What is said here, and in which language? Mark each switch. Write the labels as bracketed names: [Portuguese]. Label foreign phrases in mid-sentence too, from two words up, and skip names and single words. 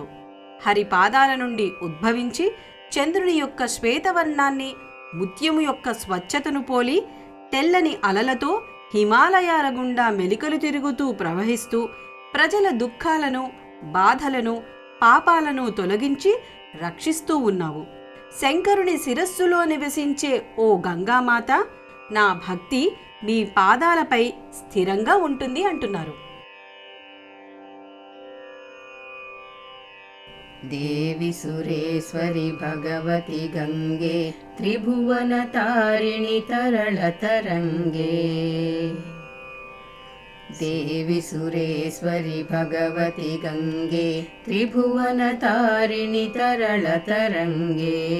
[Telugu] హరి పాదాల నుండి ఉద్భవించి చంద్రుని యొక్క శ్వేతవర్ణాన్ని, ముత్యము యొక్క స్వచ్ఛతను పోలి తెల్లని అలలతో హిమాలయాల గుండా మెలికలు తిరుగుతూ ప్రవహిస్తూ ప్రజల దుఃఖాలను, బాధలను, పాపాలను తొలగించి రక్షిస్తూ ఉన్నావు. శంకరుని శిరస్సులో నివసించే ఓ గంగామాత, నా భక్తి మీ పాదాలపై స్థిరంగా ఉంటుంది అంటున్నారు. [Sanskrit] देवी सुरेश्वरि भगवति गंगे त्रिभुवन तारिणि तरल तरंगे। देवी सुरेश्वरि भगवति गंगे त्रिभुवन तारिणि तरल तरंगे।